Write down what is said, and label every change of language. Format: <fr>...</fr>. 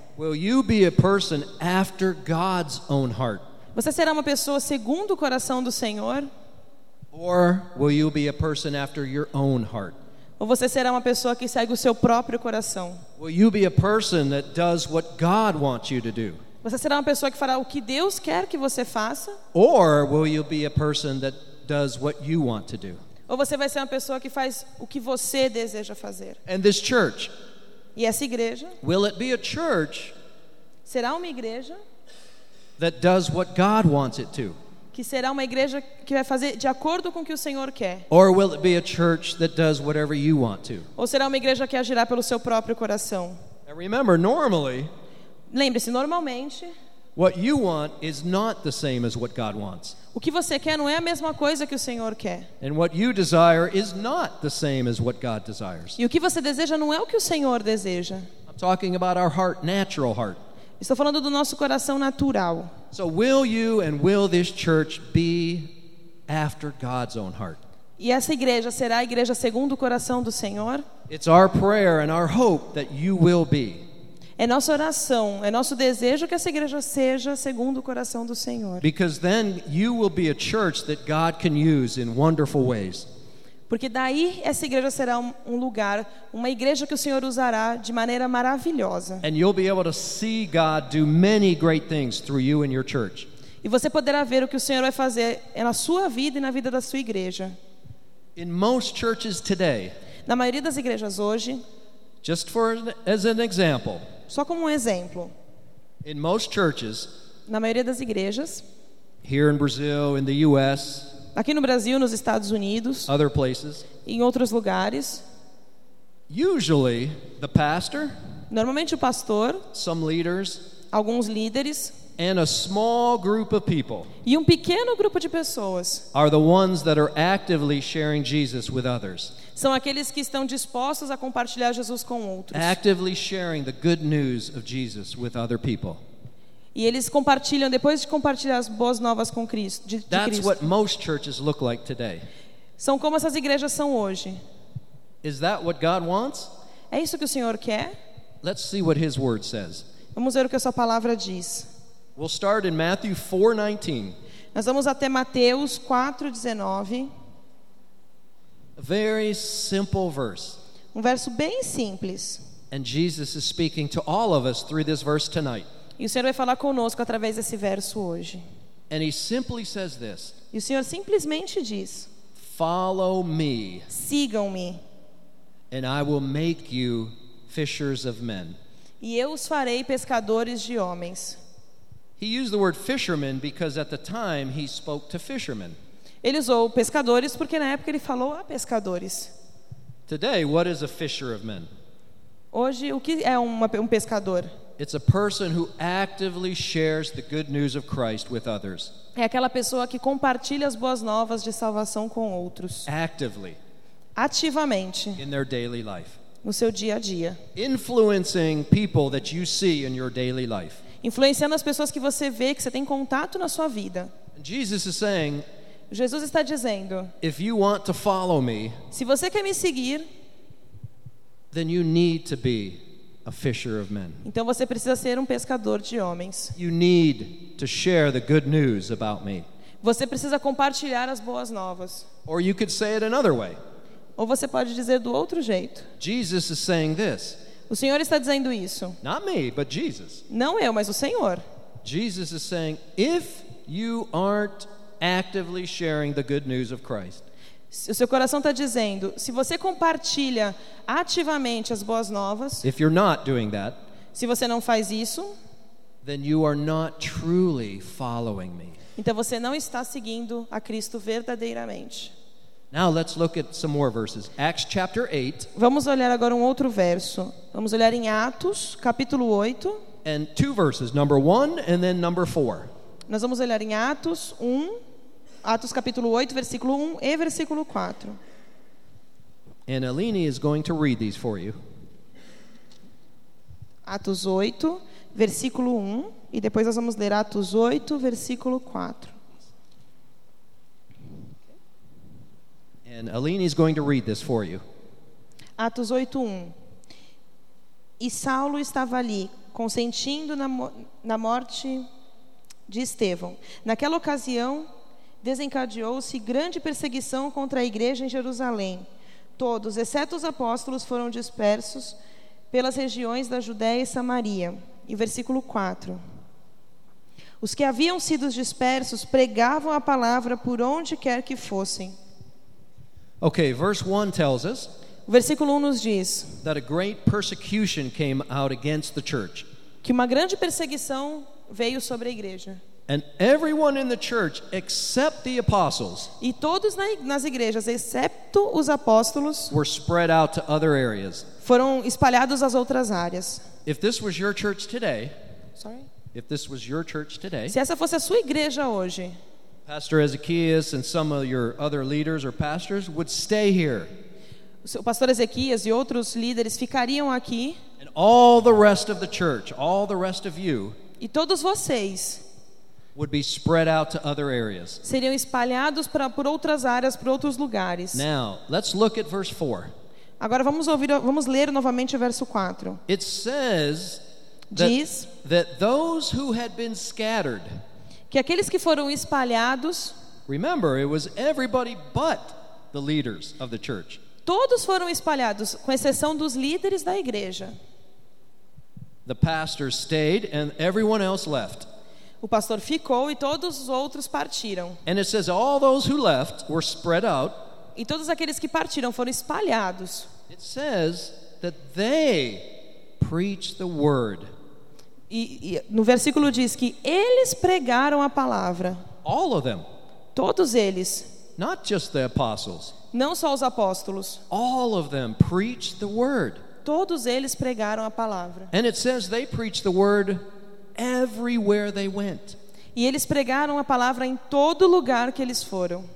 <en>Will you be a person after God's own heart?</en> <pt>Você será uma pessoa segundo o coração do Senhor?</pt> <en>Or will you be a person after your own heart?</en> <pt>Ou você será uma pessoa que segue o seu próprio coração?</pt> <en>Will you be a person that does what God wants you to do?</en> <pt>Você será uma pessoa que fará o que Deus quer que você faça?</pt> <en>Or will you be a person that does what you want to do?</en> <pt>Ou você vai ser uma pessoa que faz o que você deseja fazer?</pt> <en>And this church?</en> <pt>E essa igreja?</pt> <en>Will it be a church?</en> <pt>Será uma igreja?</pt> <en>That does what God wants it to.</en> <pt>Que será uma igreja que vai fazer de acordo com o que o Senhor quer.</pt> <en>Or will it be a church that does whatever you want to?</en> <pt>Ou será uma igreja que agirá pelo seu próprio coração?</pt> <en>And remember, normally,</en> <pt>lembre-se, normalmente,</pt> <en>what you want is not the same as what God wants.</en> <pt>O que você quer não é a mesma coisa que o Senhor quer.</pt> <en>And what you desire is not the same as what God desires.</en> <pt>E o que você deseja não é o que o Senhor deseja.</pt> <en>I'm talking about our heart, natural heart.</en> <pt>Estou falando do nosso coração natural.</pt> <en>So will you and will this church be after God's own heart?</en> <pt>E essa igreja será a igreja segundo o coração do Senhor?</pt> <en>It's our prayer and our hope that you will be.</en> <pt>É nossa oração, é nosso desejo que essa igreja seja segundo o coração do Senhor.</pt> <en>Because then you will be a church that God can use in wonderful ways.</en> <pt>Porque daí essa igreja será um lugar, uma igreja que o Senhor usará de maneira maravilhosa.</pt> <en>And you'll be able to see God do many great things through you and your church.</en> <pt>E você poderá ver o que o Senhor vai fazer na sua vida e na vida da sua igreja.</pt> <en>In most churches today.</en> <pt>Na maioria das igrejas hoje.</pt> <en>Just for as an example.</en> <pt>Só como um exemplo.</pt> <en>In most churches.</en> <pt>Na maioria das igrejas.</pt> <en>Here in Brazil, in the US.</en> <pt>Aqui no Brasil, nos Estados Unidos,</pt> <en>other places,</en> <pt>em outros lugares,</pt> <en>usually the pastor,</en> <pt>normalmente o pastor,</pt> <en>some leaders,</en> <pt>alguns líderes,</pt> <en>and a small group of people,</en> <pt>e um pequeno grupo de pessoas,</pt> <en>are the ones that are actively sharing Jesus with others.</en> <pt>São aqueles que estão dispostos a compartilhar Jesus com outros.</pt> <en>Actively sharing the good news of Jesus with other people.</en> <pt>E eles compartilham, depois de compartilhar as boas novas com Cristo, de</pt> <en>That's</en> <pt>Cristo.</pt> <en>What most churches look like today.</en> <pt>São como essas igrejas são hoje.</pt> <en>Is that what God wants?</en> <pt>É isso que o Senhor quer?</pt> <en>Let's see what his word says.</en> <pt>Vamos ver o que a sua palavra diz.</pt> <en>We'll start in Matthew 4:19.</en> <pt>Nós vamos até Mateus 4:19.</pt> <en>A very simple verse.</en> <pt>Um verso bem simples.</pt> <en>And Jesus is speaking to all of us through this verse tonight.</en> <pt>E o Senhor vai falar conosco através desse verso hoje.</pt> <en>And he simply says this.</en> <pt>E o Senhor simplesmente diz:</pt> <en>Follow me.</en> <pt>Sigam-me.</pt> <en>And I will make you fishers of men.</en> <pt>E eu os farei pescadores de homens.</pt> <en>He used the word fishermen because at the time he spoke to fishermen.</en> <pt>Ele usou pescadores porque na época ele falou a pescadores.</pt> <en>Today, what is a fisher of men?</en> <pt>Hoje, o que é um pescador?</pt> <en>It's a person who actively shares the good news of Christ with others.</en> <pt>É aquela pessoa que compartilha as boas novas de salvação com outros.</pt> <en>Actively.</en> <pt>Ativamente.</pt> <en>In their daily life.</en> <pt>No seu dia a dia.</pt> <en>Influencing people that you see in your daily life.</en> <pt>Influenciando as pessoas que você vê, que você tem contato na sua vida.</pt> <en>Jesus is saying,</en> <pt>Jesus está dizendo,</pt> <en>if you want to follow me,</en> <pt>se você quer me seguir,</pt> <en>then you need to be a fisher of men.</en> <pt>Então você precisa ser um pescador de homens.</pt> <en>You need to share the good news about me.</en> <pt>Você precisa compartilhar as boas novas.</pt> <en>Or you could say it another way.</en> <pt>Ou você pode dizer do outro jeito.</pt> <en>Jesus is saying this.</en> <pt>O Senhor está dizendo isso.</pt> <en>Not me, but Jesus.</en> <pt>Não eu, mas o Senhor.</pt> <en>Jesus is saying, if you aren't actively sharing the good news of Christ.</en> <pt>O seu coração está dizendo, se você compartilha ativamente as boas novas,</pt> <en>if you're not doing that,</en> <pt>se você não faz isso,</pt> <en>then you are not truly following me.</en> <pt>Então você não está seguindo a Cristo verdadeiramente.</pt> <en>Now let's look at some more verses. Acts chapter 8.</en> <pt>Vamos olhar agora um outro verso. Vamos olhar em Atos, capítulo 8.</pt> <en>And two verses, number 1 and then number 4.</en> <pt>Nós vamos olhar em Atos 1, Atos capítulo 8, versículo 1 e versículo 4.</pt> <en>And Eleni is going to read these for you.</en> <pt>Atos 8, versículo 1, e depois nós vamos ler Atos 8, versículo 4.</pt> <en>And Eleni is going to read this for you.</en> <pt>Atos 8, 1. E Saulo estava ali, consentindo na morte de Estevão. Naquela ocasião, desencadeou-se grande perseguição contra a igreja em Jerusalém. Todos, exceto os apóstolos, foram dispersos pelas regiões da Judéia e Samaria. E versículo 4. Os que haviam sido dispersos pregavam a palavra por onde quer que fossem.</pt> <en>Okay, verse 1 tells us.</en> <pt>O versículo 1 nos diz</pt> <en>that a great persecution came out against the church.</en> <pt>Que uma grande perseguição veio sobre a igreja.</pt> <en>And everyone in the church except the apostles.</en> <pt>E todos nas igrejas, excepto os apóstolos,</pt> <en>were spread out to other areas.</en> <pt>Foram espalhados às outras áreas.</pt> <en>If this was your church today, sorry. If this was your church today.</en> <pt>Se essa fosse a sua igreja hoje.</pt> <en>Pastor Ezequias and some of your other leaders or pastors would stay here.</en> <pt>O pastor Ezequias e outros líderes ficariam aqui.</pt> <en>And all the rest of the church, all the rest of you.</en> <pt>E todos vocês</pt> <en>would be spread out to other areas.</en> <pt>Seriam espalhados por outras áreas, por outros lugares.</pt> <en>Now, let's look at verse 4.</en> <pt>Agora vamos ler novamente o verso 4.</pt> <en>It says that those who had been scattered.</en> <pt>Que aqueles que foram espalhados.</pt> <en>Remember, it was everybody but the leaders of the church.</en> <pt>Todos foram espalhados, com exceção dos líderes da igreja.</pt> <en>The pastor stayed and everyone else left.</en> <pt>O pastor ficou e todos os outros partiram.</pt> <en>And it says all those who left were spread out.</en> <pt>E todos aqueles que partiram foram espalhados.</pt> <en>It says that they preached the word.</en> <pt>E no versículo diz que eles pregaram a palavra.</pt> <en>All of them.</en> <pt>Todos eles.</pt> <en>Not just the apostles.</en> <pt>Não só os apóstolos.</pt> <en>All of them preached the word.</en> <pt>Todos eles pregaram a palavra.</pt> <en>And it says they preached the word everywhere they went.</en> <pt>E eles pregaram a palavra em todo lugar que eles foram.</pt>